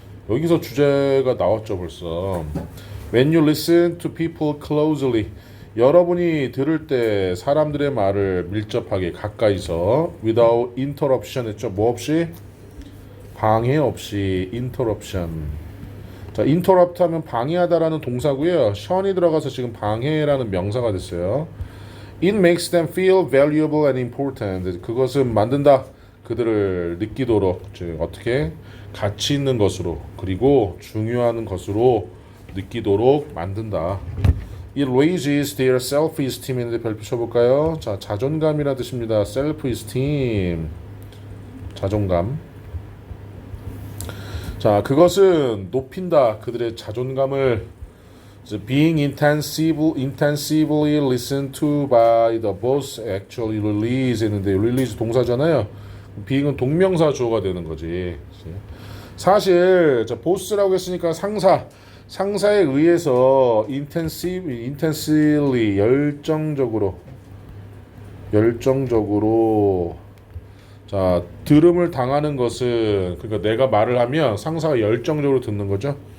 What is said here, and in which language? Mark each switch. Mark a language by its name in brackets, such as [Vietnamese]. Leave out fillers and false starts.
[Korean] 여기서 주제가 나왔죠, 벌써. [English] When you listen to people closely, [Korean] 여러분이 들을 때 사람들의 말을 밀접하게 가까이서 [English] without interruption [Korean] 했죠. 뭐 없이? 방해 없이. interruption. 자, interrupt 하면 방해하다라는 동사고요. 션이 들어가서 지금 방해라는 명사가 됐어요. [English] It makes them feel valuable and important. [Korean] 그것은 만든다. 그들을 느끼도록, 즉 어떻게 가치 있는 것으로 그리고 중요한 것으로 느끼도록 만든다. [English] It raises their self-esteem인데 [Korean] 별표 쳐볼까요? 자, 자존감이라 뜻입니다. self-esteem. 자존감. 자, 그것은 높인다. 그들의 자존감을. [English] Being intensively listened to by the boss actually release 했는데 release 동사잖아요. [Korean] being은 동명사 주어가 되는 거지. 사실 자, 보스라고 했으니까 상사에 의해서 intensely 열정적으로 자, 들음을 당하는 것은 그러니까 내가 말을 하면 상사가 열정적으로 듣는 거죠.